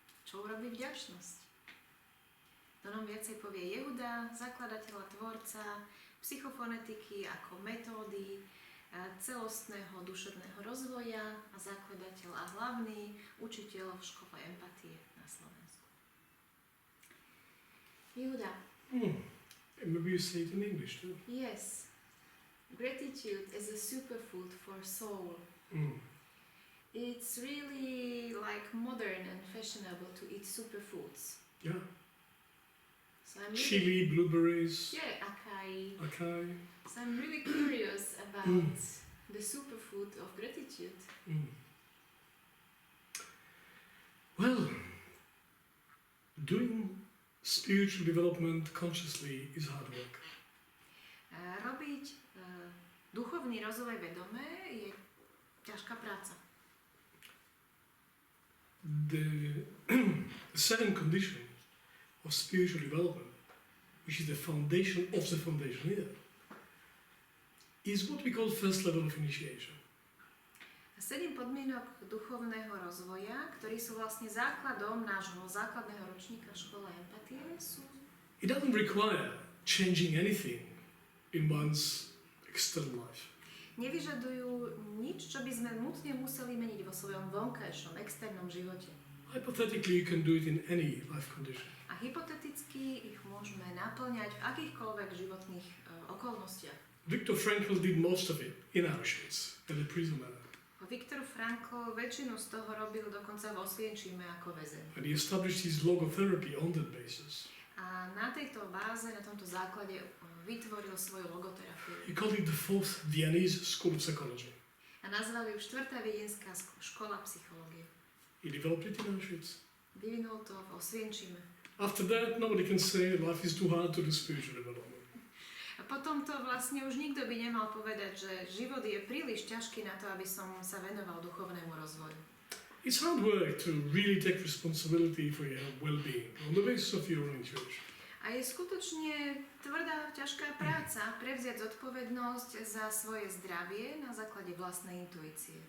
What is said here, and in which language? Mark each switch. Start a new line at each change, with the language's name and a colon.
Slovak: Čo urobí vďačnosť? To nám viacej povie Jehuda, zakladateľ a tvorca psychofonetiky ako metódy celostného duševného rozvoja a zakladateľ a hlavný učiteľ v škole empatie na Slovensku. Jehuda.
English: Maybe you say it in English too. Yes. Gratitude is a superfood for soul. It's really like modern and fashionable to eat superfoods. Yeah. So I'm Chili, blueberries. Yeah, acai. Acai. So I'm really curious about the superfood of gratitude. Well, doing spiritual development consciously is hard work.
Slovak: Robiť duchovný rozvoj vedomé je ťažká práca.
English: The second condition of spiritual development, which is the foundation of the foundation here, is what we call first level of initiation.
Slovak: 7 podmienok duchovného rozvoja, ktorí sú vlastne základom nášho základného ročníka v škole empatie, sú...
English: It doesn't require changing anything in one's external life.
Slovak: Nevyžadujú nič, čo by sme nutne museli meniť vo svojom vonkajšom, externom živote.
English: Hypothetically, you can do it in any life condition.
Slovak: A hypoteticky ich môžeme naplňať v akýchkoľvek životných okolnostiach.
English: Viktor Frankl did most of it in Auschwitz, at the prison manor.
Slovak: Viktor Frankl väčšinu z toho robil dokonca vo Osvienčime ako väzeň.
English: And he established his logotherapy on that basis.
Slovak: A na tejto báze, na tomto základe vytvoril svoju logoterapiu.
English: He called it the fourth Viennese school of psychology.
Slovak: A nazval ju 4. viedenská škola psychológie.
English: He developed it in Auschwitz.
Slovak: Vyvinul to v Osvienčime.
English: After that, nobody can say life is too hard to do spiritual development.
Slovak: A potom to vlastne už nikto by nemal povedať, že život je príliš ťažký na to, aby som sa venoval duchovnému rozvoju.
English: It's hard work to really take responsibility for your well-being on the basis of your own intuition.
Slovak: A je skutočne tvrdá, ťažká práca prevziať zodpovednosť za svoje zdravie na základe vlastnej intuície.